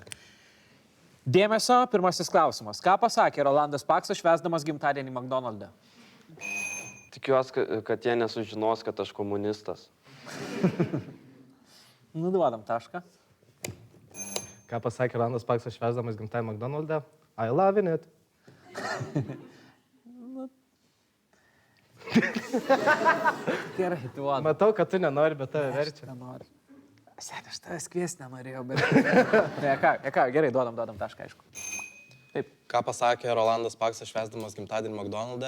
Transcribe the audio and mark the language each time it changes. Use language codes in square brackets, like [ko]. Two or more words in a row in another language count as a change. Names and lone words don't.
[lt] Dėmesio, pirmasis klausimas. Ką pasakė Rolandas Paksas švęsdamas gimtadienį McDonald'e? Tikiuosi, kad jie nesužinos, kad aš komunistas. Nuduodam tašką. Ką pasakė Rolandas Paksas švęsdamas gimtadienį McDonald'e? [en] I love it. [lt] Gerai, duodam. Matau, kad tu nenori, bet tave verčia. Nenori. Seniai, aš tavęs kviesti nenorėjau, bet... Gerai, duodam tašką, aišku. Taip. Ką pasakė Rolandas Paksas švęsdamas gimtadienį McDonald'e?